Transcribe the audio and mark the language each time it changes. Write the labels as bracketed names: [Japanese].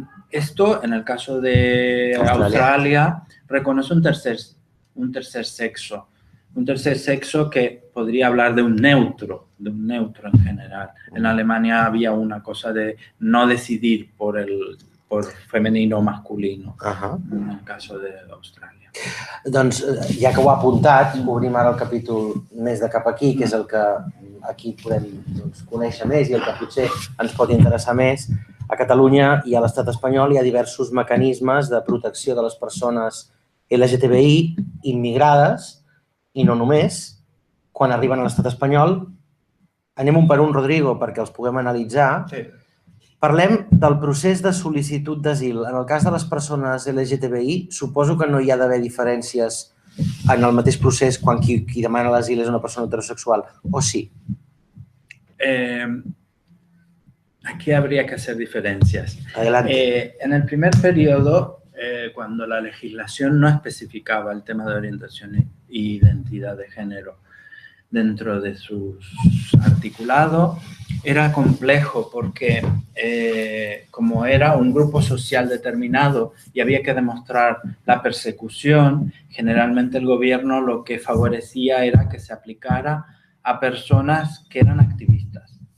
[Spanish] Esto, en el caso de Australia, reconoce un tercer sexo. Un tercer sexo que podría hablar de un neutro en general. En Alemania había una cosa de no decidir por femenino o masculino, en el caso de Austràlia. [Catalan] Doncs, ja que ho ha apuntat, obrim ara el capítol més de cap aquí, que és el que aquí podem conèixer més i el que potser ens pot interessar més. A Catalunya i a l'estat espanyol hi ha diversos mecanismes de protecció de les persones LGTBI immigrades, i no només, quan arriben a l'estat espanyol. Anem un per un, Rodrigo, perquè els puguem analitzar. Sí. Parlem del procés de sol·licitud d'asil. En el cas de les persones LGTBI, suposo que no hi ha d'haver diferències en el mateix procés quan qui demana l'asil és una persona heterosexual, o sí? [Spanish] Aquí habría que hacer diferencias. Adelante. En el primer periodo, cuando la legislación no especificaba el tema de orientación e identidad de género dentro de sus articulados, era complejo porque como era un grupo social determinado y había que demostrar la persecución, generalmente el gobierno lo que favorecía era que se aplicara a personas que eran activistas.